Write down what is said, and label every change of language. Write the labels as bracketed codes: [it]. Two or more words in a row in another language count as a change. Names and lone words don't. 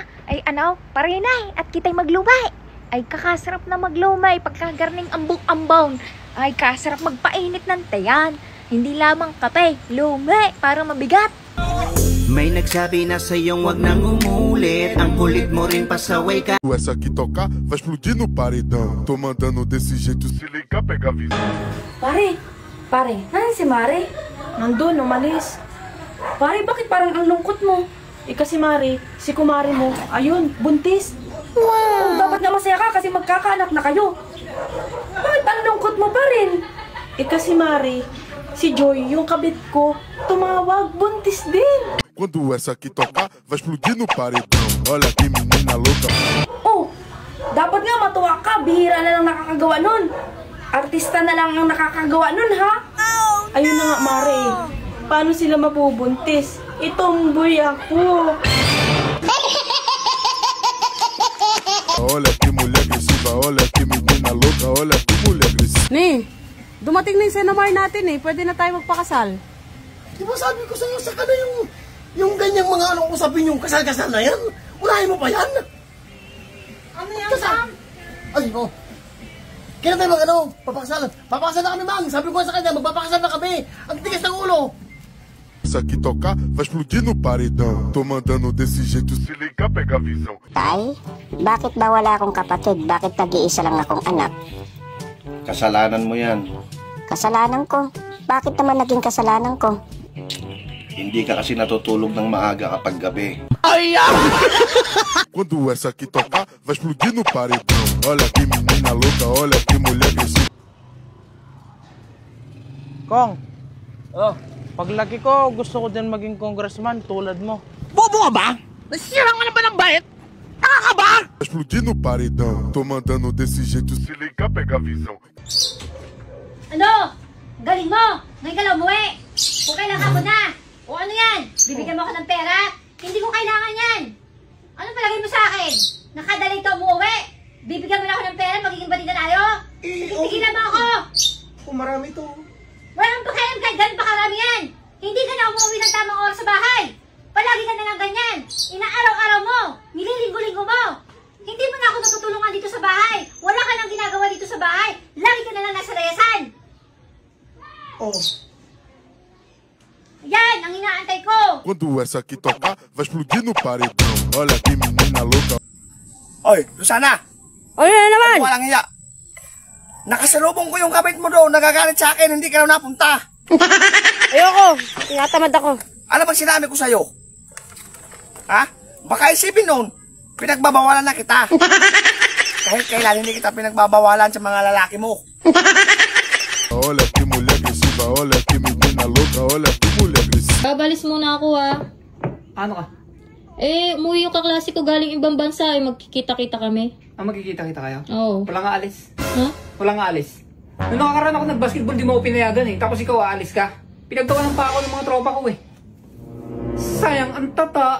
[tl] Ay parinay at kita'y maglumay. Ay kakasarap na maglumay pagkagarning ambong-ambong. Ay kasarap magpainit ng tayan. Hindi lamang kape, lumay para mabigat. May nagsabi na sa'yong wag nang umulit. Ang kulit mo rin pasaway ka. [pt] Essa aqui tocar vai explodir no paredão. Tô mandando desse jeito, se ligar, pega a visão. [tl] Pare, nahin si Mare? Nandun, umalis. Pare, bakit parang ang lungkot mo? Kasi Mare, si kumare mo, ayun, buntis. Wow! Dapat nga masaya ka kasi magkakaanak na kayo. Bakit ang lungkot mo pa rin? Kasi Mare, si Joy, yung kabit ko, tumawag, buntis din. [pt] Quando essa aqui tocar, vai explodir no paredão. Olha que menina louca. [tl] Oh, dapat nga matuwa ka, bihira na lang nakakagawa nun. Artista na lang ang nakakagawa nun, ha? Ayun na nga, Mare. Paano sila mabubuntis? Itomboy ako. [pt] Olha que mulher agressiva, olha que menina louca, olha que mulher agressiva. [tl] Ni, dumating na yung Senomar natin eh. Pwede na tayo magpakasal. Di ba sabi ko sa'yo, saka na yung ganyang mga ano usapin yung kasal-kasal na yan? Unahin mo pa yan? Ano yan, Sam? Ay, oh. Kailan tayo papakasal? Papakasal na kami, Mang. Sabi ko sa kanya, magpapakasal na kami. Ang tigas ng ulo. [pt] Essa aqui tocar, vai explodir no paredão. Tô mandando desse jeito, se ligar, pega a visão. [tl] Tay, bakit ba wala akong kapatid? Bakit nag-iisa lang akong anak? Kasalanan mo yan. Kasalanan ko? Bakit naman naging kasalanan ko? Hindi ka kasi natutulog ng maaga kapag gabi. [pt] Quando essa aqui tocar, vai explodir no paredão. Olha que menina louca, olha que mulher agressiva. [tl] Kong, paglaki ko, gusto ko din maging congressman tulad mo. Bobo ka ba? Nasisira ka na ba ng bayet? Taka ka ba? [pt] Vai explodir no paredão. Tô mandando desse jeito, se ligar, pega a visão. [tl] Ano? Galing mo! Ngayon ka lang umuwi! Kung kailangan ko na! O ano yan? Bibigyan mo ako ng pera? Hindi ko kailangan yan! Ano palagay mo sa akin? Nakadaling ka umuwi? Bibigyan mo na ako ng pera? Magiging batida tayo? Tigilan mo ako! Kung marami to. Walang pakialam kahit ganun pa karami yan! Hindi ka na umuwi ng tamang oras sa bahay! Palagi ka na lang ganyan! Inaaraw-araw mo! Nililinggo-linggo mo! Hindi mo na ako natutulungan dito sa bahay! Wala ka nang ginagawa dito sa bahay! Lagi ka na lang nasa reyasan! Oh. Yan ang inaantay ko! [pt] Quando essa aqui tocar, vai explodir no paredão. Olha que menina louca. [tl] Oy, Susana! Ano naman? Walang hiya. Nakasalubong ko yung kabit mo doon. Nagagalit sa akin. Hindi ka na napunta. Ayoko. Tinatamad ako. Ano bang sinabi ko sa'yo? Ha? Baka isipin nun, pinagbabawalan na kita. Kahit kailan hindi kita pinagbabawalan sa mga lalaki mo. [pt] Olha que mulher agressiva, olha que menina louca, olha que mulher agressiva. [tl] Babalis muna ako ha. Ano ka? Umuwi yung kaklase ko galing ibang bansa magkikita-kita kami. Magkikita-kita kayo? Oo. Wala nga alis. Ha? Wala nga alis. Nung nakakaraan ako nag-basketball, di mo ako pinayagan Tapos ikaw aalis ka. Pinagtawanan pa ako ng mga tropa ko Sayang ang tata.